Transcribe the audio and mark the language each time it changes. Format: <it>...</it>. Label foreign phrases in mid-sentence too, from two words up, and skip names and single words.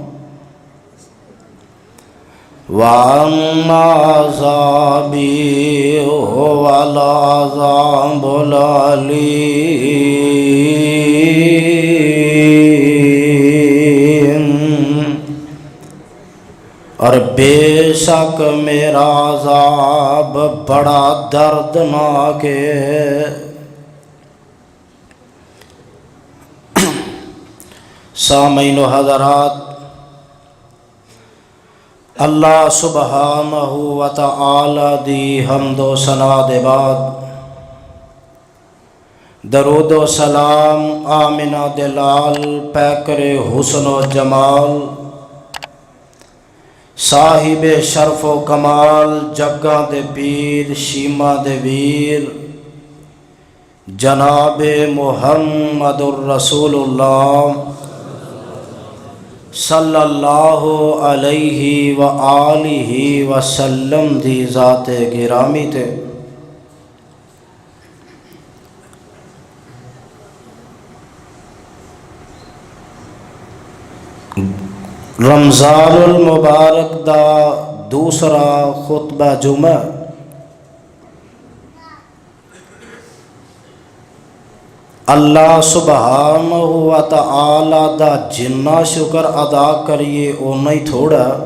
<ar>وأن عذابي هو العذاب الأليم</ar> <ur>اور بیشک میرا عذاب بڑا دردناک ہے. سامعین و حضرات,</ur> <ar>الله سبحانه وتعالى</ar> <pa>ਦੀ ਹਮਦੋ ਸਨਾ ਦੇ ਬਾਦ ਦਰੂਦ ਵ ਸਲਾਮ ਆਮਿਨਾ ਦੇ ਲਾਲ ਪੈਕਰੇ ਹੁਸਨ ਵ ਜਮਾਲ ਸਾਹਿਬੇ ਸ਼ਰਫ਼ ਵ ਕਮਾਲ ਜੱਗਾ ਦੇ ਪੀਰ ਸ਼ੀਮਾ ਦੇ ਵੀਰ ਜਨਾਬੇ ਮੁਹੰਮਦੁਰ ਰਸੂਲੁੱਲਾਹ</pa> <ar>صلى الله عليه وآله وسلم</ar> <pa>ਦੀ ਜ਼ਾਤੇ ਗਿਰਾਮੀ ਤੇ ਰਮਜ਼ਾਨੁਲ ਮੁਬਾਰਕ ਦਾ ਦੂਸਰਾ ਖ਼ੁਤਬਾ ਜੁਮਾ</pa> <ar>الله سبحانه وتعالى</ar> <pa>ਦਾ ਜਿੰਨਾ ਸ਼ੁਕਰ ਅਦਾ ਕਰੀਏ ਉੰਨਾ ਹੀ ਥੋੜਾ</pa>